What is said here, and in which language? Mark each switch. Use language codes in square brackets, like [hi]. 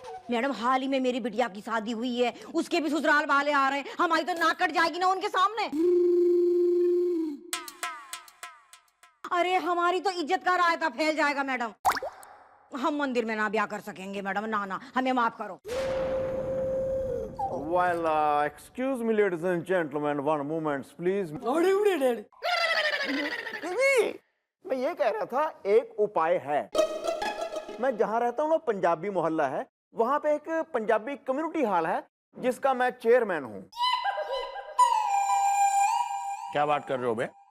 [hi] Madam हाल ही में मेरी बिटिया की शादी हुई है, उसके भी ससुराल वाले आ रहे हैं, हमारी तो नाक कट जाएगी ना उनके सामने। अरे हमारी तो इज्जत का रायता फैल जाएगा मैडम। हम मंदिर में ना ब्याह कर सकेंगे मैडम, ना ना, हमें माफ करो। [en] Well, excuse me, ladies and gentlemen, one moment, please. [hi] मैं ये कह रहा था, एक उपाय है। मैं जहाँ रहता हूँ ना, पंजाबी मोहल्ला है, वहाँ पे एक पंजाबी कम्युनिटी हॉल है जिसका मैं चेयरमैन हूँ। क्या बात कर रहे हो बे?